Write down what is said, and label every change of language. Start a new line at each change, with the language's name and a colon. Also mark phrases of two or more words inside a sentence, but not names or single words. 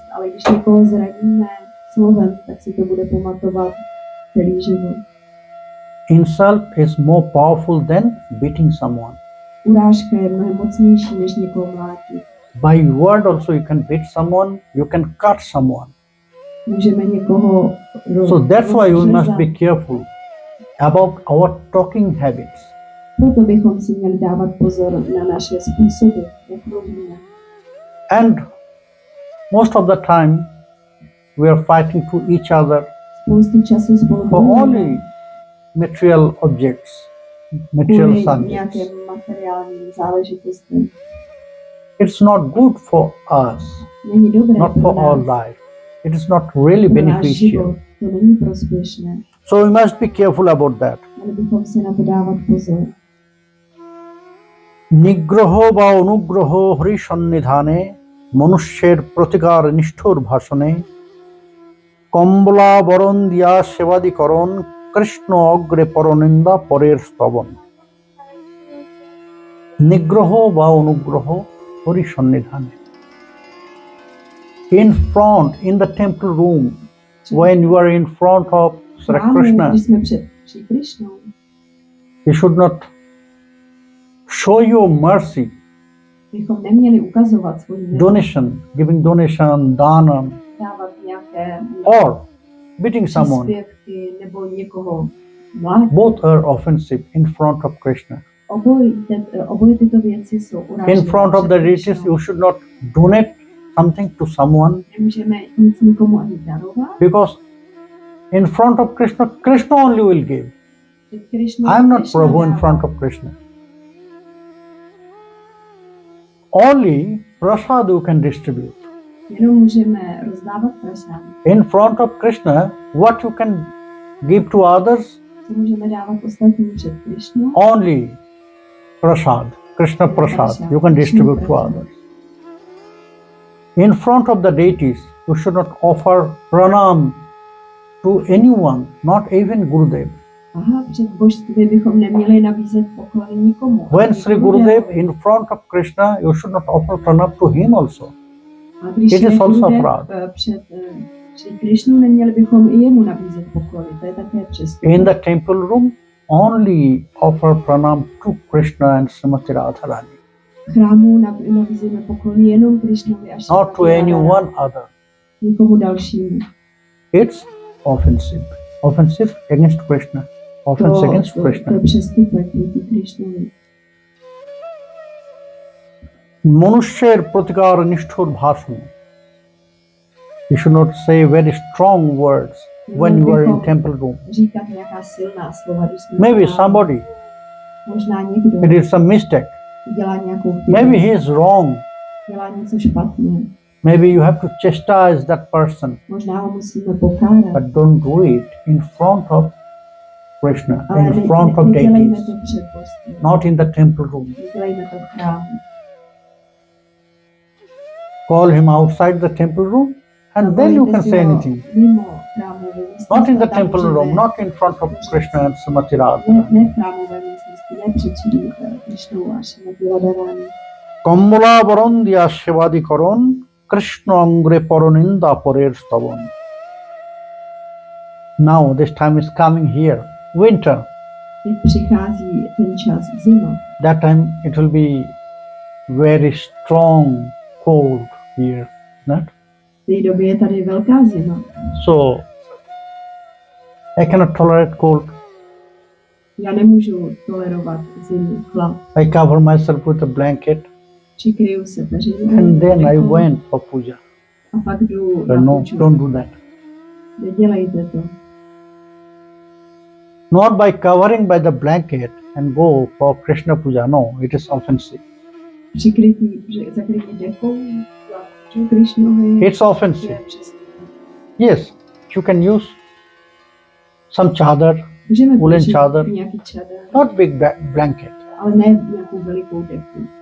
Czech: Ale když někoho zraníme slovem, tak si to bude pamatovat celý život.
English: Insult is more powerful than beating someone.
Czech: Urážka je mnohem mocnější, než někoho mlátit.
English: By word also you can beat someone, you can cut someone.
Czech: Můžeme někoho
English: So that's why we must
Czech: rozřezat.
English: be careful about our talking habits.
Czech: Proto bychom si měli dávat pozor na naše způsoby, jak mluvíme.
English: And most of the time we are fighting to each other
Czech: Spoustu času spolu
English: for
Czech: bojujeme
English: only material objects, material
Czech: kvůli
English: subjects.
Czech: nějakým materiálním záležitostem.
English: It's not good for us,
Czech: Není dobré
English: not
Czech: pro
English: for our
Czech: nás,
English: life. It is not really
Czech: pro náš
English: beneficial.
Czech: život. To není prospěšné.
English: So we must be careful about that.
Czech: Měli bychom si na to dávat pozor.
Bangla: নিগ্রহ বা অনুগ্রহ হরি সন্নিধানে মনুষ্যের প্রতিকার নিষ্ঠুর ভাষণে কম্বলাবরণ দিয়া সেবাদিকরণ কৃষ্ণ অগ্রে পরনিন্দা পরের স্তবন নিগ্রহ বা অনুগ্রহ হরি সন্নিধানে
English: in front in the temple room when you are in front of Sri
Czech: Chrámu,
English: Krishna
Czech: když jsme před Šri Krišnou,
English: you should not show your mercy
Czech: bychom neměli ukazovat svůj milost,
English: donation, giving donation,
Czech: dana, dávat nějaké
English: or beating someone.
Czech: příspěvky nebo někoho mlátit.
English: Both are offensive in front of Krishna.
Czech: Oboje tyto věci jsou urážlivé.
English: In front of the
Czech: před
English: deities,
Czech: Krišnou.
English: you should not donate something to someone
Czech: Nemůžeme nic nikomu ani darovat.
English: because in front of Krishna, Krishna only will give.
Czech: Před Krišnou
English: I am not
Czech: Krišna
English: Prabhu in
Czech: dává.
English: front of Krishna. Only prasad you can distribute.
Czech: Jenom můžeme rozdávat prasad.
English: In front of Krishna, what you can give to others,
Czech: Co můžeme dávat ostatním před Krišnou?
English: only prasad, Krishna prasad, you can distribute to others. In front of the deities, you should not offer pranam to anyone, not even Gurudev.
Czech: Aha, před božství bychom neměli nabízet poklony nikomu.
English: When
Czech: ani
English: Sri
Czech: Gurudevovi.
English: Gurudev in front of Krishna, you should not offer pranam to him also.
Czech: A když
English: It
Czech: je
English: is also
Czech: Gurudev
English: fraud.
Czech: před Šri Krišnu, neměli bychom i jemu nabízet poklony. To je také přestup.
English: In the temple room, only offer pranam to Krishna and Srimati Radharani.
Czech: v chrámu nabízíme poklony jenom Krišnovi a
English: not to
Czech: Šrimati
English: anyone
Czech: Radharani,
English: other.
Czech: nikomu dalšímu.
English: It's offensive. Offensive against Krishna. Offense against
Czech: To
English: Krishna.
Czech: je přestupek proti Krišnovi.
Bangla: মনুষ্যের প্রতিকার নিষ্ঠুর ভাষণ.
English: You should not say very strong words when you are in temple room.
Czech: Říkat nějaká silná slova, když jsme
English: Maybe
Czech: v chrámu.
English: somebody
Czech: Možná někdo
English: he did some mistake.
Czech: dělá nějakou chybu,
English: Maybe he is wrong.
Czech: dělá něco špatně.
English: Maybe you have to chastise that person,
Czech: Možná ho musíme pokárat.
English: but don't do it in front of Krishna,
Czech: Ale
English: in front of
Czech: nedělejme
English: deities,
Czech: to před božstvím.
English: not in the temple room.
Czech: Nedělejme to v chrámu.
English: Call him outside the temple room, and then you can say anything.
Czech: Mimo chrámové místnosti,
English: Not in the
Czech: tam
English: temple
Czech: můžeme-
English: room, not in front of Krishna and Srimati Radha.
Czech: Ne v chrámové místnosti, ne před Krišnou a Šrimati Radharani.
Bangla: কম্বলাবরণ দিয়া সেবাদিকরণ কৃষ্ণ অঙ্গ্রে পরনিন্দা পরের স্তবন.
English: Now this time is coming here, winter.
Czech: Teď přichází ten čas zima.
English: That time it will be very strong cold here, not?
Czech: V té době je tady velká zima.
English: So I cannot tolerate cold.
Czech: Já nemůžu tolerovat zimu, chlad.
English: I cover myself with a blanket
Czech: Přikryju se peřinou.
English: and then I
Czech: dekou
English: went for puja.
Czech: A pak jdu na
English: No,
Czech: půjču.
English: don't do that.
Czech: Nedělejte to.
English: Not by covering by the blanket and go for Krishna puja. No, it is offensive.
Czech: Zakrytí dekou na půjču Krišnovi.
English: It's
Czech: To je
English: offensive.
Czech: přestupek.
English: Yes, you can use some chadar,
Czech: Můžeme
English: Woolen
Czech: použít
English: chadar.
Czech: nějaký čadar,
English: not big blanket,
Czech: ale ne nějakou velikou deku.